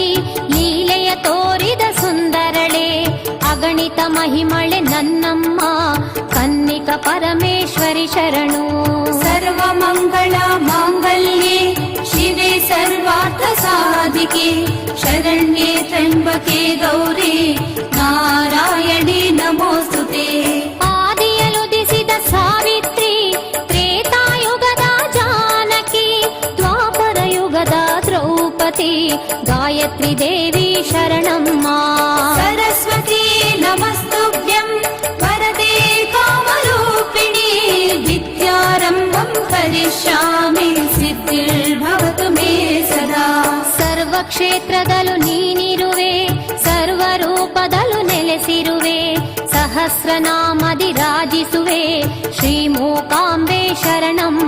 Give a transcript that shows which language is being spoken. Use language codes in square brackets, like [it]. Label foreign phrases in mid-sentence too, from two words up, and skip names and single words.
[kn] ಲೀಲೆಯ ತೋರಿದ ಸುಂದರಳೆ ಅಗಣಿತ ಮಹಿಮಳೆ ನನ್ನಮ್ಮ ಕನ್ನಿಕ ಪರಮೇಶ್ವರಿ ಶರಣು. [sa] सर्वमङ्गल माङ्गल्ये शिवे सर्वार्थ साधिके शरण्ये त्र्यम्बके गौरी नारायणे नमोऽस्तुते. [kn] ಆದಿಯಲುದಿಸಿದ ಸಾವಿತ್ರಿ ತ್ರೇತಾಯುಗದ ಜಾನಕಿ ದ್ವಾಪರ ಯುಗದ ದ್ರೌಪದಿ ಗಾಯತ್ರಿ ದೇವಿ ಶರಣಮ್ಮ. [sa] सरस्वती नमस्तुभ्यं वरदे कामरूपिणी विद्यारम्भं करिष्यामि सिद्धिर्भवतु मे सदा. [kn] ಸರ್ವ ಕ್ಷೇತ್ರದಲ್ಲೂ ನೀನಿರುವೆ ಸರ್ವರೂಪದಲ್ಲೂ ನೆಲೆಸಿರುವೆ ಸಹಸ್ರನಾಮದಿ ರಾಜಿಸುವೆ ಶ್ರೀ ಮೂಕಾಂಬೆ ಶರಣಮ್ಮ.